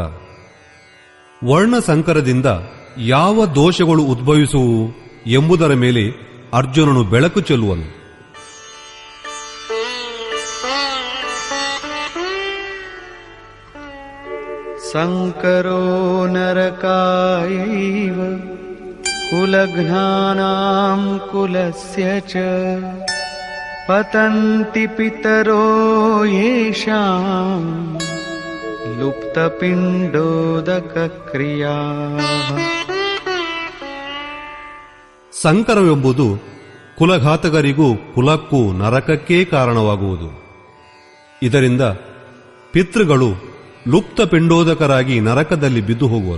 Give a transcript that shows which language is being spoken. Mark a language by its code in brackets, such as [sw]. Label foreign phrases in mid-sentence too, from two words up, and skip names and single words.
[kn] ವರ್ಣಸಂಕರದಿಂದ ಯಾವ ದೋಷಗಳು ಉದ್ಭವಿಸುವು ಎಂಬುದರ ಮೇಲೆ ಅರ್ಜುನನು ಬೆಳಕು ಚೆಲ್ಲುವನು. [sa] ಸಂಕರೋ ನರಕಾಯೈವ ಕುಲಘ್ನಾನಾಂ ಕುಲಸ್ಯ ಚ ಪತಂತಿ ಪಿತರೋ ಯೇಷಾಂ ಲುಪ್ತಪಿಂಡೋದಕ ಕ್ರಿಯಾಃ. [kn] ಸಂಕರವೆಂಬುದು ಕುಲಘಾತಕರಿಗೂ ಕುಲಕ್ಕೂ ನರಕಕ್ಕೇ ಕಾರಣವಾಗುವುದು. ಇದರಿಂದ ಪಿತೃಗಳು ಲುಪ್ತ ಪಿಂಡೋದಕರಾಗಿ ನರಕದಲ್ಲಿ ಬಿದ್ದು ಹೋಗುವರು.